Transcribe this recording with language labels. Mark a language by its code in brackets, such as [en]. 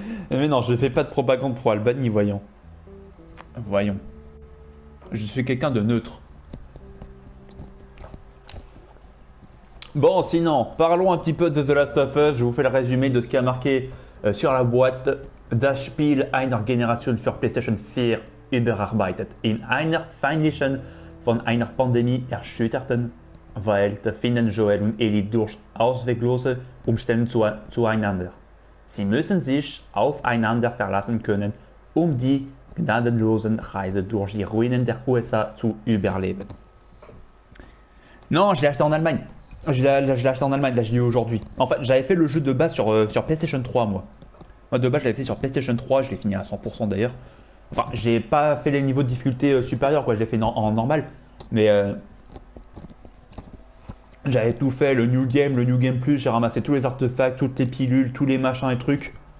[fr] Mais non, je fais pas de propagande pro Albanie, voyons. Voyons. Je suis quelqu'un de neutre. Bon, sinon, parlons un petit peu de The Last of Us. Je vous fais le résumé de ce qui a marqué sur la boîte. [de] Das Spiel einer Generation für PlayStation 4 überarbeitet. In einer Feinlichen von einer Pandemie erschütterten Welt finden Joel und Ellie durch ausweglose Umstände zueinander. Sie müssen sich aufeinander verlassen können, um die gnadenlosen Reise durch die Ruinen der USA zu überleben. [fr] Non, je l'ai acheté en Allemagne. Je l'ai acheté en Allemagne, là je l'ai eu aujourd'hui. En fait, j'avais fait le jeu de base sur PlayStation 3, moi. Moi de base, je l'avais fait sur PlayStation 3, je l'ai fini à 100% d'ailleurs. Enfin, j'ai pas fait les niveaux de difficulté supérieurs, quoi, je l'ai fait en normal. Mais j'avais tout fait, le New Game Plus, j'ai ramassé tous les artefacts, toutes les pilules, tous les machins et trucs.